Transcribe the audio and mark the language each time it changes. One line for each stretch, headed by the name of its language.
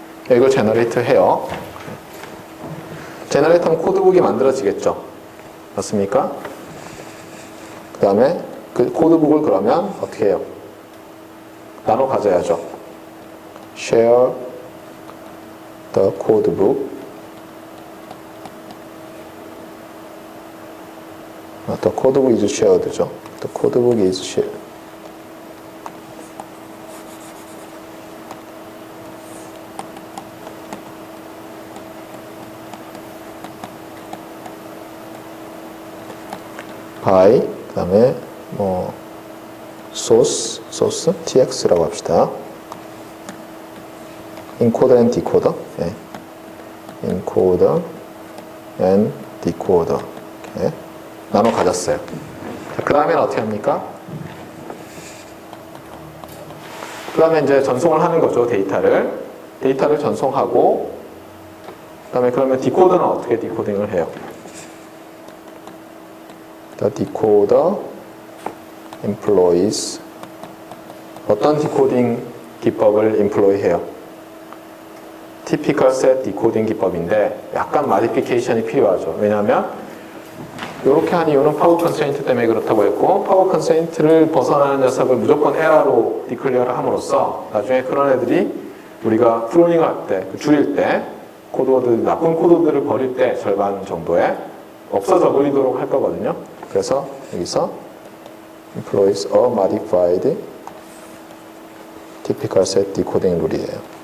Korean: 이걸 제너레이트 해요. 제너레이트 하면 코드북이 만들어지겠죠. 맞습니까? 그 다음에 그 코드북을 그러면 어떻게 해요? 나눠 가져야죠.
English: share the codebook the codebook is shared죠. the codebook is shared by
Korean: 그 다음에 뭐 source tx라고 합시다.
English: encoder and decoder 네. encoder and decoder
Korean: 이렇게 나눠 가졌어요. 그 다음에는 어떻게 합니까? 그 다음에 이제 전송을 하는 거죠. 데이터를 전송하고 그 다음에 그러면 디코더는 어떻게 디코딩을 해요?
English: The decoder employs
Korean: 어떤 디코딩 기법을 employ 해요? typical set 디코딩 기법인데 약간 modification이 필요하죠. 왜냐하면 이렇게 한 이유는 파워 컨스트레인트 때문에 그렇다고 했고 파워 컨스트레인트를 벗어나는 녀석을 무조건 에러로 디클리어를 함으로써 나중에 그런 애들이 우리가 프로닝 할 때, 줄일 때 코드워드, 나쁜 코드들을 버릴 때 절반 정도에 없어져 버리도록 할 거거든요. 그래서 여기서
English: employs a modified typical set decoding
Korean: 룰이에요.